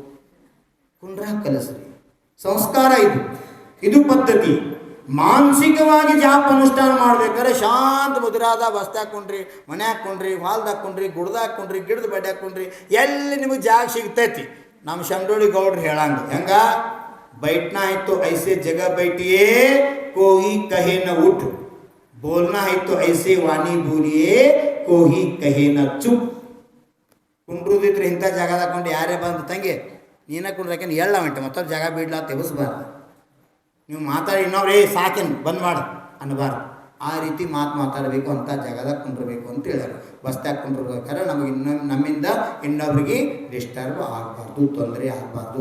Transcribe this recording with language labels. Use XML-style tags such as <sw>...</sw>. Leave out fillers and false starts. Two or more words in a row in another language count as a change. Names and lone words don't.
<kn>ಕುಂಡ್ರ ಕಲಿಸ್ರಿ ಸಂಸ್ಕಾರ ಇದು ಪದ್ಧತಿ. ಮಾನಸಿಕವಾಗಿ ಜಾಪ ಅನುಷ್ಠಾನ ಮಾಡ್ಬೇಕಾದ್ರೆ ಶಾಂತ ಮುದುರಾದ ಬಸ್ತಾಗ ಕುಂಡ್ರಿ, ಮನ್ಯಾಗ ಕುಂಡ್ರಿ, ಹೊಲ್ದಾಗ ಕುಂಡ್ರಿ, ಗುಡ್ದಾಗ ಕುಂಡ್ರಿ, ಗಿಡದ ಬಡ್ಯಾಗ ಕುಂಡ್ರಿ, ಎಲ್ಲಿ ನಿಮಗೆ ಜಾಗ ಸಿಗ್ತೈತಿ. ನಮ್ಮ ಶಂಡೋಳಿ ಗೌಡ್ರು ಹೇಳಂಗ ಹೆಂಗ</kn> <hi>बैठना है तो ऐसे जगह बैठिए कोई कहे न उठ, बोलना है तो ऐसे वाणी बोलिए कोई कहे न चुप.</hi> <kn>ಕುಂಡ್ರುದಿದ್ರೆ ಇಂಥ ಜಾಗದಾಗ ಕೊಂಡು ಯಾರೇ ಬಂದು ತಂಗಿ ನೀನ ಕುಂಡ್ರಕೇನು ಎಳ್ಳ ಉಂಟು ಮತ್ತೊಬ್ಬ ಜಾಗ ಬಿಡ್ಲಾ ತೆಗೆಸ್ಬಾರ್ದು. ನೀವು ಮಾತಾಡಿ ಇನ್ನೊಬ್ರು ಸಾಕೇನು ಬಂದ್ ಮಾಡು ಅನ್ನಬಾರ್ದು. ಆ ರೀತಿ ಮಾತಾಡಬೇಕು, ಅಂಥ ಜಾಗದಾಗ ಕುಂಡ್ರಬೇಕು ಅಂತ ಹೇಳ್ಯಾರ. ಬಸ್ತಾಗ ಕುಂಡ್ರಬೇಕಾದ್ರೆ ನಮಗೆ ನಮ್ಮಿಂದ ಇನ್ನೊಬ್ರಿಗೆ ಡಿಸ್ಟರ್ಬ್ ಆಗಬಾರ್ದು, ತೊಂದರೆ ಆಗಬಾರ್ದು.</kn>